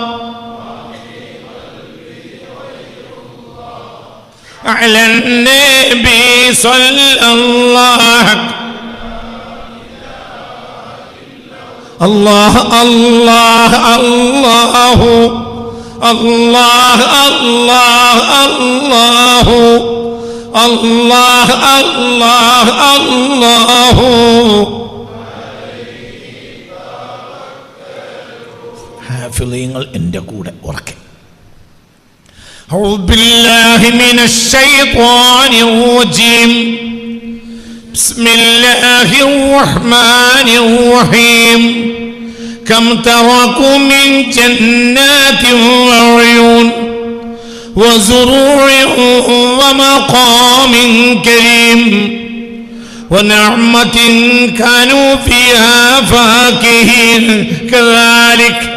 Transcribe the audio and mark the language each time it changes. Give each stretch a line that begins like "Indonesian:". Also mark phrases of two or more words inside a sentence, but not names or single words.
Arabic: على النبي صلى الله الله الله الله الله الله الله الله الله الله.
Malayalam: ഹാഫിളീങ്ങൾ എൻ്റെ കൂടെ ഉറക്കെ.
Arabic: أعوذ بالله من الشيطان الرجيم. بسم الله الرحمن الرحيم. كم تركوا من جنات وعيون وزروع ومقام كريم ونعمة كانوا فيها فاكهين كذلك